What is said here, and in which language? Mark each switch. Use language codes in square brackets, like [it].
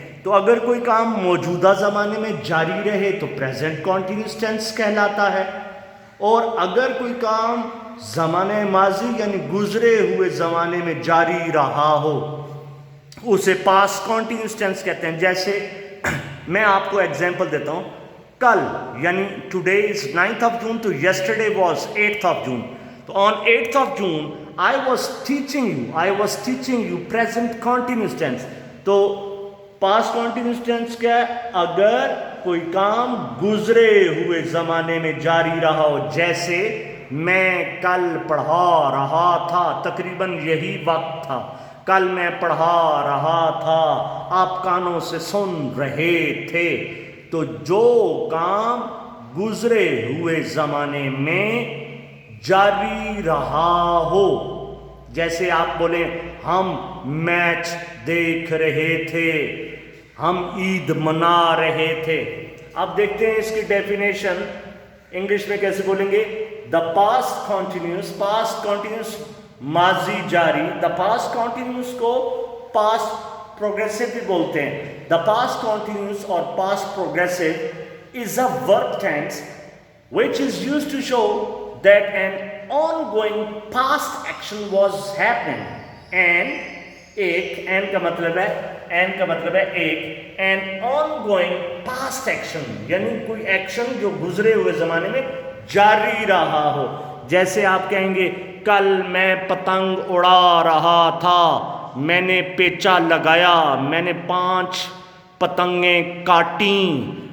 [ur] تو اگر کوئی کام موجودہ زمانے میں جاری رہے تو پریزنٹ کنٹینیوس ٹینس کہلاتا ہے، اور اگر کوئی کام زمانہ ماضی یعنی گزرے ہوئے زمانے میں جاری رہا ہو اسے پاسٹ کنٹینیوس ٹینس کہتے ہیں. جیسے میں آپ کو ایگزامپل دیتا ہوں. کل یعنی [en] today is 9th of June [ur] تو [en] yesterday was 8th of June. [ur] تو [en] on 8th of June I was teaching you present continuous tense. [ur] تو پاسٹ کنٹینیوس ٹینس کیا ہے؟ اگر کوئی کام گزرے ہوئے زمانے میں جاری رہا ہو. جیسے میں کل پڑھا رہا تھا، تقریباً یہی وقت تھا. کل میں پڑھا رہا تھا، آپ کانوں سے سن رہے تھے. تو جو کام گزرے ہوئے زمانے میں جاری رہا ہو، جیسے آپ بولیں ہم میچ دیکھ رہے تھے، ہم عید منا رہے تھے. اب دیکھتے ہیں اس کی ڈیفینیشن انگلش میں کیسے بولیں گے. [en] the past continuous [ur] ماضی جاری. [en] the past continuous [ur] کو [en] past progressive [ur] بھی بولتے ہیں. [en] the past continuous اور past progressive [ur] از اے ورب tennis [en] which is used to show that an ongoing past action was happening. [ur] and کا مطلب ہے ایک [en] an ongoing past action [ur] یعنی کوئی ایکشن جو گزرے ہوئے زمانے میں جاری رہا ہو. جیسے آپ کہیں گے کل میں پتنگ اڑا رہا تھا، میں نے پیچا لگایا، میں نے 5 پتنگیں کاٹیں.